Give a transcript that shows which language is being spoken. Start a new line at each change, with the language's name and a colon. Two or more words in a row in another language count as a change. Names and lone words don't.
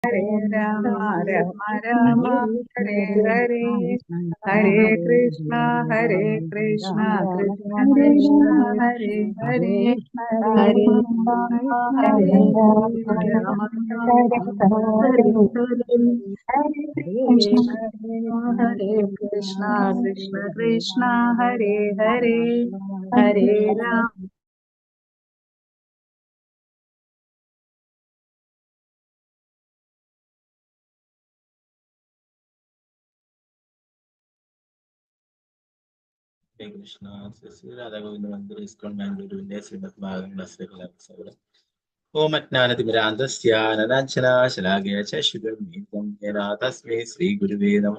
Sanskrit: हरे राम, राम राम, हरे हरे, हरे कृष्ण, हरे कृष्ण, कृष्ण कृष्ण, हरे हरे, हरे राम, हरे राम, हरे हरे, हरे कृष्ण, कृष्ण कृष्ण, हरे हरे, हरे राम. കൃഷ്ണ ശ്രീ രാധാഗോവിന്ദ മന്ദിർ ഇസ്കോൺ ബാംഗ്ലൂരുവിന്റെ ശ്രീമദ് ഭാഗവത ഓം അജ്ഞാനതിമിരാന്തസ്യാനനാഞ്ചനാശലാകയ ചക്ഷുരുന്മീലിതം യേന തസ്മൈ ശ്രീഗുരുവേ നമഃ.